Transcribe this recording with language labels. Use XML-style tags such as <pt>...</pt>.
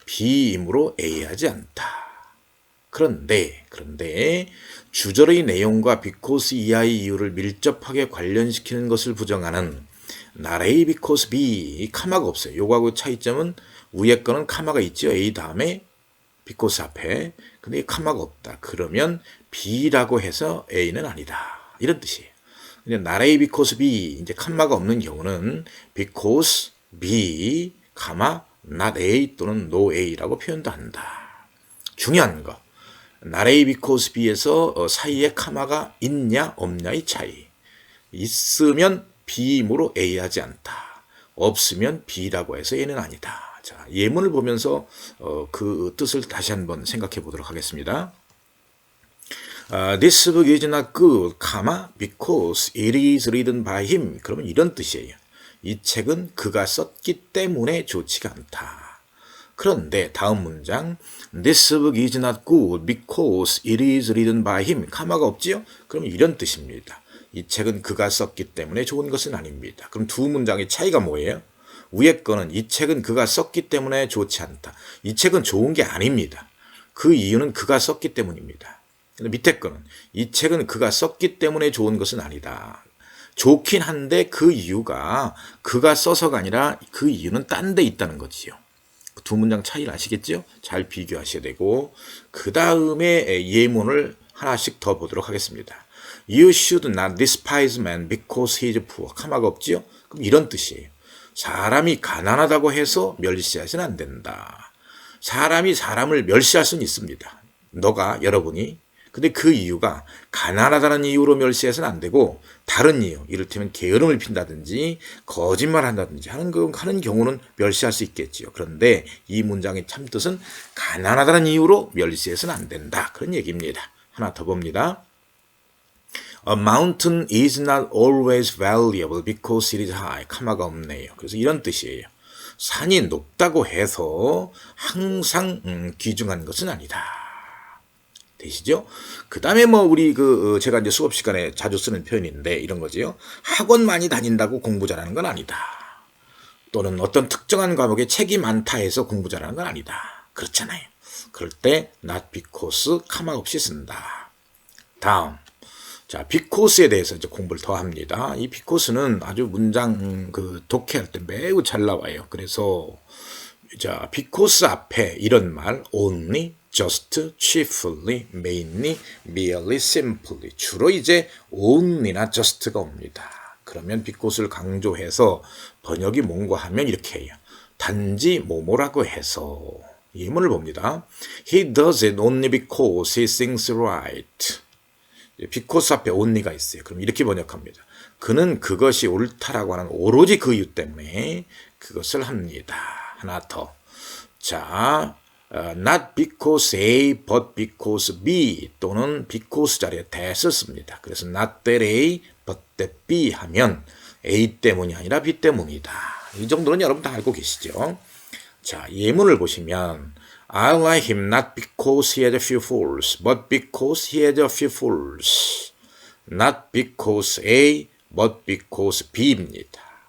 <ko>B이므로 A하지 않다. 그런데 주절의 내용과 because 이하의 이유를 밀접하게 관련시키는 것을 부정하는 not A, because B. 카마가 없어요. 요거하고 차이점은 위에 거는 카마가 있죠. A 다음에 because 앞에. 근데 카마가 없다. 그러면 B라고 해서 A는 아니다. 이런 뜻이에요. 근데 not A, because B 이제 카마가 없는 경우는 because B, not A 또는 no A라고 표현도 한다. 중요한 거. not A, because B에서 사이에 카마가 있냐 없냐의 차이. 있으면 B이므로 A 하지 않다. 없으면 B라고 해서 A는 아니다. 자, 예문을 보면서 그 뜻을 다시 한번 생각해 보도록 하겠습니다.</ko> <en>This book is not good, because it is written by him.</en> <ko>그러면 이런 뜻이에요. 이 책은 그가 썼기 때문에 좋지가 않다. 그런데 다음 문장</ko> <en>This book is not good because it is written by him.</en> <ko>카마가 없지요? 그럼 이런 뜻입니다. 이 책은 그가 썼기 때문에 좋은 것은 아닙니다. 그럼 두 문장의 차이가 뭐예요? 위에 거는 이 책은 그가 썼기 때문에 좋지 않다. 이 책은 좋은 게 아닙니다. 그 이유는 그가 썼기 때문입니다. 근데 밑에 거는 이 책은 그가 썼기 때문에 좋은 것은 아니다. 좋긴 한데 그 이유가 그가 써서가 아니라 그 이유는 딴 데 있다는 거지요. 두 문장 차이를 아시겠죠? 잘 비교하셔야 되고 그 다음에 예문을 하나씩 더 보도록 하겠습니다.</ko> <en>You should not despise man because he is poor.</en> <ko>카마가 없지요? 그럼 이런 뜻이에요. 사람이 가난하다고 해서 멸시하시는 안 된다. 사람이 사람을 멸시할 수는 있습니다. 여러분이. 근데 그 이유가 가난하다는 이유로 멸시해서는 안 되고 다른 이유, 이를테면 게으름을 핀다든지 거짓말한다든지 하는 경우는 멸시할 수 있겠지요. 그런데 이 문장의 참뜻은 가난하다는 이유로 멸시해서는 안 된다. 그런 얘기입니다. 하나 더 봅니다.</ko> <en>A mountain is not always valuable because it is high.</en> <ko>카마가 없네요. 그래서 이런 뜻이에요. 산이 높다고 해서 항상 귀중한 것은 아니다. 되시죠? 그 다음에 우리 제가 이제 수업 시간에 자주 쓰는 표현인데 이런 거지요. 학원 많이 다닌다고 공부 잘하는 건 아니다. 또는 어떤 특정한 과목에 책이 많다 해서 공부 잘하는 건 아니다. 그렇잖아요. 그럴 때 not because 카마 없이 쓴다. 다음. 자, because에 대해서 이제 공부를 더 합니다. 이 because는 아주 문장 독해할 때 매우 잘 나와요. 그래서 자, because 앞에 이런 말 only, just, chiefly, mainly, merely, simply 주로 이제 only나 just가 옵니다. 그러면 because를 강조해서 번역이 뭔가 하면 이렇게 해요. 단지 뭐뭐라고 해서 예문을 봅니다.</ko> <en>He does it only because he thinks right.</en> <ko>because 앞에 only가 있어요. 그럼 이렇게 번역합니다. 그는 그것이 옳다라고 하는 오로지 그 이유 때문에 그것을 합니다. 하나 더. 자, not because A, but because B 또는 because 자리에 that을 씁니다. 그래서 not that A, but that B 하면 A 때문이 아니라 B 때문이다. 이 정도는 여러분 다 알고 계시죠? 자, 예문을 보시면</ko> <en>I like him not because he had a few fools, but because he had a few fools. Not because A, but because B입니다.</en>